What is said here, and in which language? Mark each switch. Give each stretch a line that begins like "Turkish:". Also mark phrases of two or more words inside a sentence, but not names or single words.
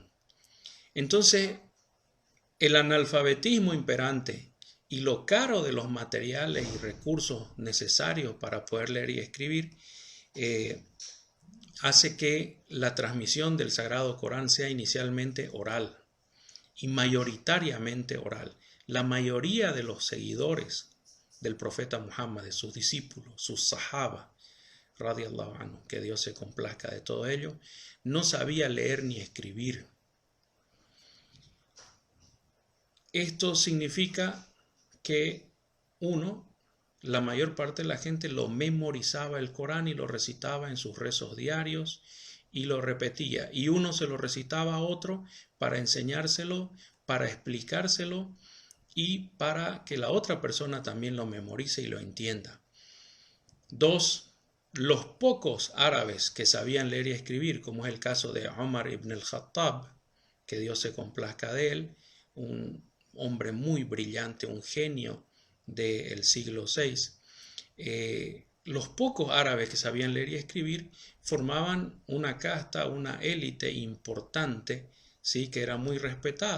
Spanish: Entonces, el analfabetismo imperante y lo caro de los materiales y recursos necesarios para poder leer y escribir hace que la transmisión del Sagrado Corán sea inicialmente oral y mayoritariamente oral. La mayoría de los seguidores del profeta Muhammad, de sus discípulos, sus sahaba,
Arabic: رضي الله عنه,
Spanish: que Dios se complazca de todo ello, no sabía leer ni escribir. Esto significa que la mayor parte de la gente lo memorizaba el Corán y lo recitaba en sus rezos diarios y lo repetía. Y uno se lo recitaba a otro para enseñárselo, para explicárselo y para que la otra persona también lo memorice y lo entienda. 2. Los pocos árabes que sabían leer y escribir, como es el caso de Omar ibn al-Khattab, que Dios se complazca de él, un hombre muy brillante, un genio del siglo VI, los pocos árabes que sabían leer y escribir formaban una casta, una élite importante, ¿sí?, que era muy respetada.